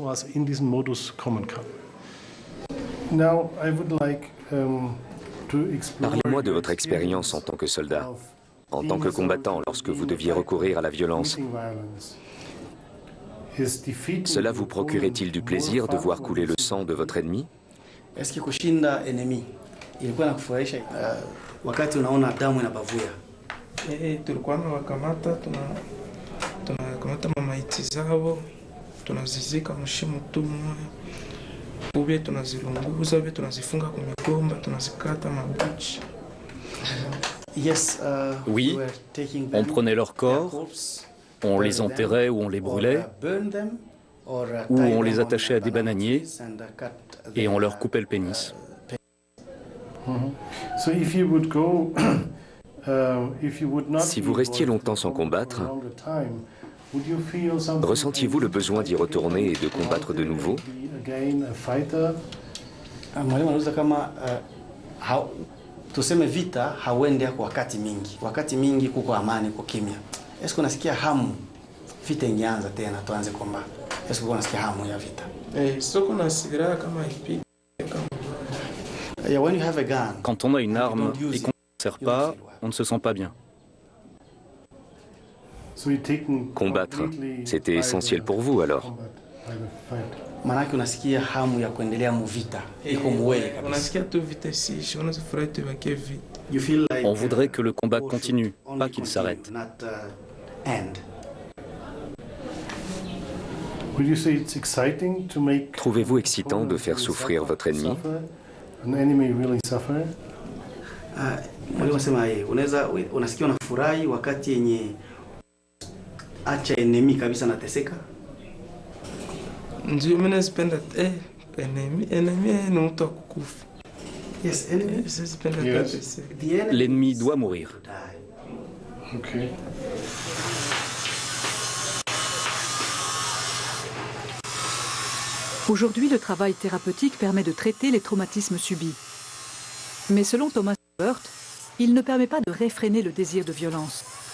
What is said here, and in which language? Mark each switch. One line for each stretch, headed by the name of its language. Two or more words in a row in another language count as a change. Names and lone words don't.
French: Parlez-moi de votre expérience en tant que soldat, en tant que combattant lorsque vous deviez recourir à la violence. Cela vous procurait-il du plaisir de voir couler le sang de votre ennemi?
Swahili: Tulikuwa tunawakamata tunakamata mamaiti zao tunazizika mshimo tu mmoja ubie tunazilunguza ubie tunazifunga kwa migomba tunazikata mabuchi.
French: Oui, on prenait leurs corps, on les enterrait ou on les brûlait, ou on les attachait à des bananiers et on leur coupait le pénis. Si vous restiez longtemps sans combattre, Ressentiez-vous le besoin d'y retourner et de combattre de nouveau?
Swahili: Mwalimu anauliza kama tuseme vita hauendi kwa wakati mingi kuko amani, kuko kimya.
French: Est-ce qu'on
Swahili: nasikia hamu vita ingeanza tena tuanze komba?
French: Est-ce qu'on
Swahili: nasikia hamu ya vita? Soko na silaha kama ipi.
English: When you have a gun,
French: Quand on a une arme et qu'on ne sert pas, on ne se sent pas bien. Combattre, c'était essentiel pour vous alors?
Swahili: manake unasikia hamu ya kuendelea muvita iko muwele kabisa. Unasikia tu vita si, unafurahi tu bakie vita.
French: On voudrait que le combat continue, pas qu'il s'arrête. Trouvez-vous excitant de faire souffrir votre ennemi?
Swahili: Mwalimu anasema unasikia unafurahi wakati yenye acha enemy kabisa nateseka? Ndio mimi nasipenda enemy ni mtu akukufa.
English: Yes, enemy.
French: L'ennemi doit mourir. Okay. Aujourd'hui, le travail thérapeutique permet de traiter les traumatismes subis. Mais selon Thomas Burt, il ne permet pas de réfréner le désir de violence.